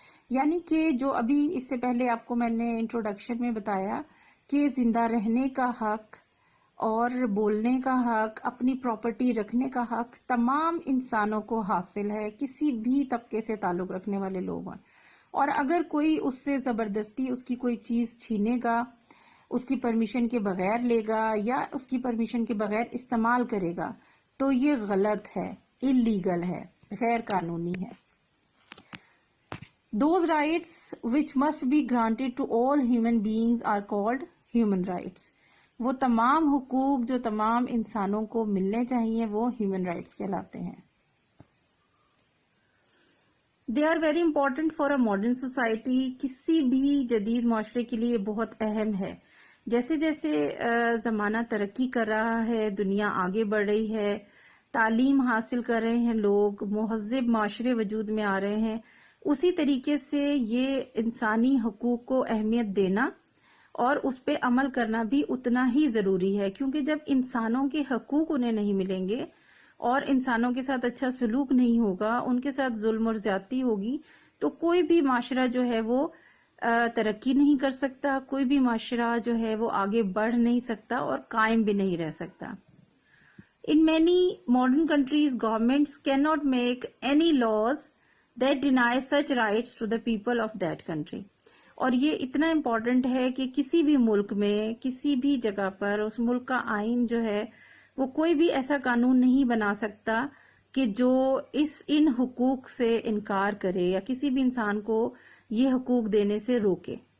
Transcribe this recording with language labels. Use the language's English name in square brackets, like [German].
[Urdu] یعنی کہ جو ابھی اس سے پہلے آپ کو میں نے انٹروڈکشن میں بتایا کہ زندہ رہنے کا حق اور بولنے کا حق, اپنی پراپرٹی رکھنے کا حق تمام انسانوں کو حاصل ہے, کسی بھی طبقے سے تعلق رکھنے والے لوگ ہیں. اور اگر کوئی اس سے زبردستی اس کی کوئی چیز چھینے گا, اس کی پرمیشن کے بغیر لے گا یا اس کی پرمیشن کے بغیر استعمال کرے گا, تو یہ غلط ہے, اللیگل ہے, غیر قانونی ہے. [English] Those rights which must be granted to all human beings are called human rights. [Urdu] وہ تمام حقوق جو تمام انسانوں کو ملنے چاہیے وہ human rights کہلاتے ہیں. [English] They are very important for a modern society. [Urdu] کسی بھی جدید معاشرے کے لیے بہت اہم ہے. جیسے جیسے زمانہ ترقی کر رہا ہے, دنیا آگے بڑھ رہی ہے, تعلیم حاصل کر رہے ہیں لوگ, مہذب معاشرے وجود میں آ رہے ہیں, اسی طریقے سے یہ انسانی حقوق کو اہمیت دینا اور اس پہ عمل کرنا بھی اتنا ہی ضروری ہے. کیونکہ جب انسانوں کے حقوق انہیں نہیں ملیں گے اور انسانوں کے ساتھ اچھا سلوک نہیں ہوگا, ان کے ساتھ ظلم اور زیادتی ہوگی, تو کوئی بھی معاشرہ جو ہے وہ ترقی نہیں کر سکتا, کوئی بھی معاشرہ جو ہے وہ آگے بڑھ نہیں سکتا اور قائم بھی نہیں رہ سکتا. [English] In many modern countries, governments cannot make any laws that deny such rights to the people of that country. [Urdu] اور یہ اتنا امپورٹنٹ ہے کہ کسی بھی ملک میں کسی بھی جگہ پر اس ملک کا آئین جو ہے وہ کوئی بھی ایسا قانون نہیں بنا سکتا کہ جو ان حقوق سے انکار کرے یا کسی بھی انسان کو یہ حقوق دینے سے روکے.